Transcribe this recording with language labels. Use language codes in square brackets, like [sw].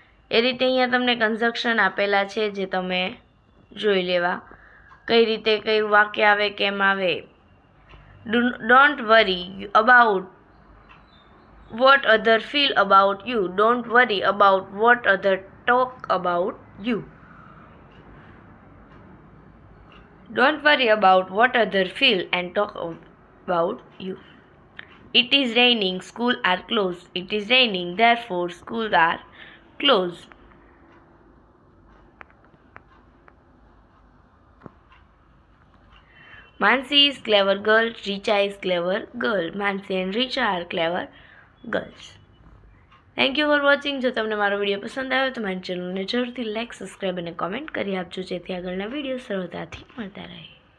[gu] એ રીતે અહીંયા તમને કન્જક્શન આપેલા છે, જે તમે જોઈ લેવા કઈ રીતે કઈ વાક્ય આવે કેમ આવે। [en] Don't worry about what other feel about you. Don't worry about what other talk about you. Don't worry about what others feel and talk about you. It is raining, schools are closed. It is raining, therefore schools are closed. Mansi is clever girl, Richa is clever girl. Mansi and Richa are clever girls. Thank you for watching. [gu] જો તમને મારો video પસંદ આવ્યો તો મારી ચેનલને જરૂરથી like, subscribe અને કોમેન્ટ કરી આપજો, જેથી આગળના વિડીયો સરળતાથી મળતા રહે।